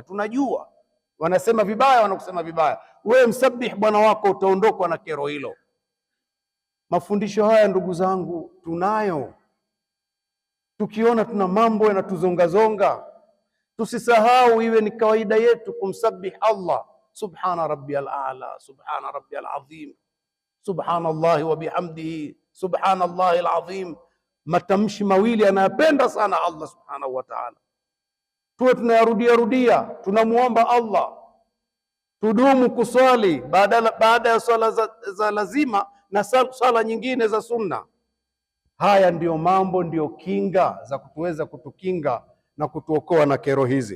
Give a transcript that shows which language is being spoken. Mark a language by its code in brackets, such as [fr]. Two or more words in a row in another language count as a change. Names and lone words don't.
[sw] Tunajua wanasema vibaya, wanakusema vibaya, wewe msabih bwana wako, utaondokwa na kero hilo. Mafundisho haya ndugu zangu tunayo. Tukiona tuna mambo yanatuzongazonga, tusisahau, iwe ni kawaida yetu kumsabih Allah. [ar] سبحان ربي الأعلى، سبحان ربي العظيم، سبحان الله وبحمده، سبحان الله العظيم. [sw] Matamshi mawili anayapenda sana Allah [ar] سبحانه وتعالى, [sw] tuwe tunayarudia rudia. Tunamuomba Allah, tudumu kuswali baada ya swala za lazima na swala nyingine za sunna. Haya ndiyo mambo, ndiyo kinga za kutuweza kutukinga na kutuokoa na kero hizi.